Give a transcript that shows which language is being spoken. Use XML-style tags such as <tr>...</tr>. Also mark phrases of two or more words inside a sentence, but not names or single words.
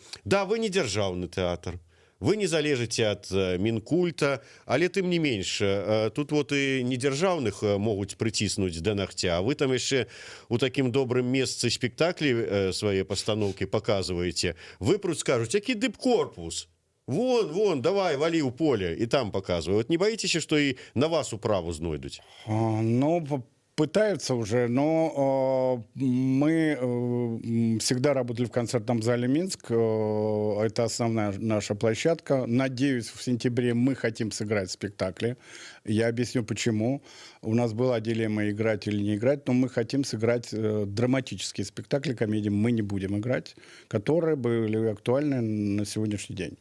<be>Да, вы не дзяржаўны тэатр, вы не залежыце ад Мінкульта, але тым не менш, тут вот і недзяржаўных могуць прыціснуць да нагця, а вы там яшчэ у такім добрым месцы спектаклі свае пастаноўкі паказваеце. Выпруць, скажуць, які дыпкорпус? Вон, давай, валі ў поле, і там паказваю. Вот не баіцеся, што і на вас управу знойдуць? Ну,</be> <ru>пытаются уже, но мы всегда работали в концертном зале Минск. Это основная наша площадка. Надеюсь, в сентябре мы хотим сыграть спектакли. Я объясню, почему. У нас была дилемма, играть или не играть, но мы хотим сыграть драматические спектакли, комедии мы не будем играть, которые были актуальны на сегодняшний день.</ru>